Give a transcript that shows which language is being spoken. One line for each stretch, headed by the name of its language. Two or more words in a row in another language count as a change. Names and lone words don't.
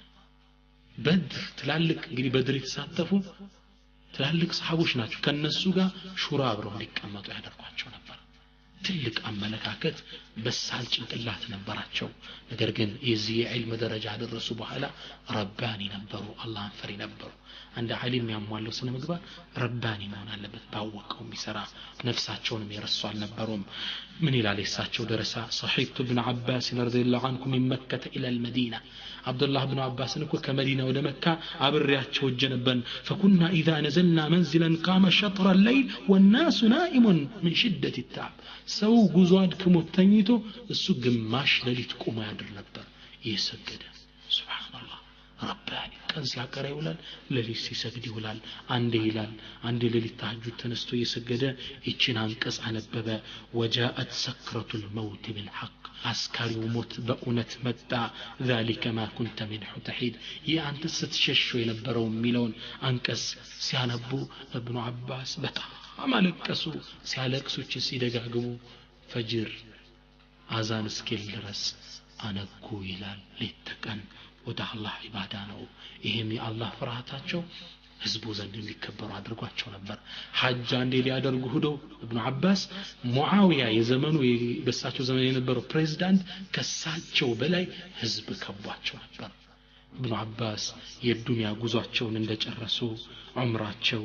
Amharic: በድር ትላልቅ እንግዲህ በድር የተሳተፉ ትላልቅ ሰሃቦች ናቸው ከነሱ ጋር ሹራ አብረው ሊቀመጡ ያደርጓቸው ነበር ትልቅ አመለካከት በሳል ጭንቅላት ነበራቸው ነገር ግን የዚህ የዕልም ደረጃ ደረሱ በኋላ ረባኒ ነበሩ አላህን ፈሪ ነበሩ አንድ ዓሊም ያሟለው ስነ ምግባር ረባኒ መሆን አለበት ባወቀው የሚሰራ ነፍሳቸውንም የረሱ አልነበሩም ምን ይላል የሳቸው ደረሳ
Arabic: صحيت ابن عباس رضي الله عنكم من مكة الى المدينة
Amharic: عبد الله بن عباس እንኮ ከመዲና ወደ መካ አብሬያቸው ጀነበን
Arabic: فكنا اذا نزلنا منزلا قام شطر الليل والناس نائم من شدة التعب
Amharic: ሰው ጉዞ አድክሞ ተኝቶ እሱ ግማሽ ሌሊት ቆሞ ያድር ነበር እየሰገደ ሱብሃንአላህ ረባኒ ቀን ሲያቀራ ይውላል ለሊት ሲሰግድ ይውላል አንዴ ይላል አንዴ ለሊት ተሐጁድ ተነስቶ እየሰገደ ይችን አንቀጽ አነበበ
Arabic: وجاءت سكرة الموت بالحق
Amharic: አስካሪው ሞት በእውነት መጣ
Arabic: ذلك ما كنت منه تحيد
Amharic: አንተ ስትሸሸው የነበረው የሚለውን አንቀጽ ሲያነቡ ኢብኑ አባስ በጣም አለቀሱ ሲያለቅሱች ሲደጋግሙ ፈጅር አዛን እስኪል ድረስ አነኩ ይላል ለተቀን ወደ አላህ ኢባዳ ነው ይሄም የአላህ ፍርሃታቸው ህዝቡ ዘንድ እንዲከበሩ አድርጓቸው ነበር ሐጅ አንዴ ሊያደርጉ ሄዶ ኢብኑ አባስ ሙአዊያ የዘመኑ በሳቸው ዘመን የነበረው ፕሬዝዳንት ከሳቸው በላይ ህዝብ ከቧቸው ነበር ኢብኑ አባስ የዱንያ ጉዟቸውን እንደጨረሱ ዑምራቸው